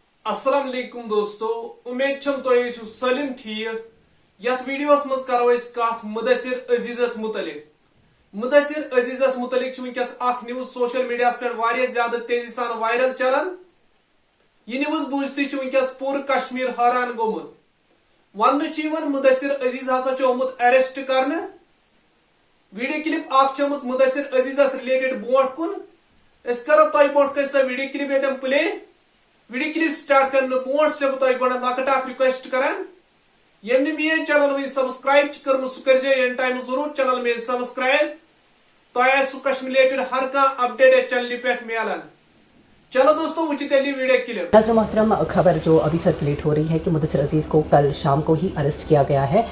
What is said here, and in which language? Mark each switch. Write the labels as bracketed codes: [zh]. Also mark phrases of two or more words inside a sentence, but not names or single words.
[ar] السلام عليكم [ks] दोस्तों, उम्मीद छम तुम सलिम ठीक। यथ वीडियोस मज करो कत मुदस्सिर अजीजस मुतलिक। मुदस्सिर अजीजस मुतलिक वनकस न्यूज सोशल मीडिया पे ज्यादा तेजी सान वायरल चलान। यह न्यूज बूझती वनकस पूर कश्मीर हैरान गोमुत। वन मुदस्सिर अजीज हसा आमुत अरेस्ट कर। वीडियो क्लिप मुदस्सिर अजीजस रिलेटेड बोट कुन करो तुम बोट सो वीडियो क्लिप ये प्ले। वीडियो क्लिप स्टार्ट करने बोट से बह गो लकट रिक्वेस्ट करान यम मेन चैनल वो सब्सक्राइब कर सह कर एन टाइम जरूर चैनल मेन सब्सक्राइब तुम सह कश्मीर रिलेटेड हर कह अपडेट चैनल पे मिलान। चलो दोस्तों वो वीडियो क्लिप। [hi] नाज़रीन मोहतरम, खबर जो अभी सर्कुलेट हो रही है कि मुदस्सिर अजीज़ को कल शाम को ही अरेस्ट किया गया है।